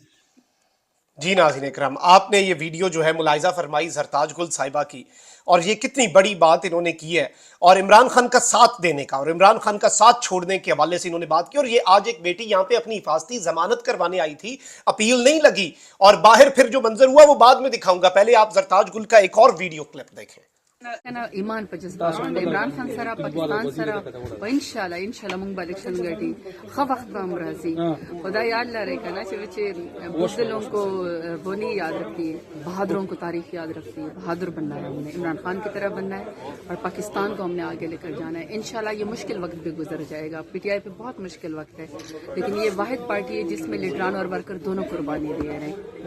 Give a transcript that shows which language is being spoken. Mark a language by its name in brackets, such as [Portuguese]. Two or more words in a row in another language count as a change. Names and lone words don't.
[Urdu] جی ناظرین اکرام، آپ نے یہ ویڈیو جو ہے ملاحظہ فرمائی سرتاج گل صاحبہ کی، اور یہ کتنی بڑی بات انہوں نے کی ہے، اور عمران خان کا ساتھ دینے کا اور عمران خان کا ساتھ چھوڑنے کے حوالے سے انہوں نے بات کی۔ اور یہ آج ایک بیٹی یہاں پہ اپنی حفاظتی ضمانت کروانے آئی تھی، اپیل نہیں لگی، اور باہر پھر جو منظر ہوا وہ بعد میں دکھاؤں گا، پہلے آپ سرتاج گل کا ایک اور ویڈیو کلپ دیکھیں۔ [Pashto] ایمان په جذبات باندې عمران خان سره پاکستان سره و [Arabic] ان شاء الله [Pashto] مونږ به الیکشن ګټي، خو وخت به هم راځي، خدا یاد لرے کنا چې [Urdu] بزدلوں کو وہ نہیں یاد رکھتی، بہادروں کو تاریخ یاد رکھتی ہے۔ بہادر بننا ہے ہم نے، عمران خان کی طرح بننا ہے اور پاکستان کو ہم نے آگے لے کر جانا ہے۔ انشاءاللہ یہ مشکل وقت بھی گزر جائے گا، پی ٹی آئی پہ بہت مشکل وقت ہے، لیکن یہ واحد پارٹی ہے جس میں لیڈران اور ورکر دونوں قربانی دے رہے ہیں۔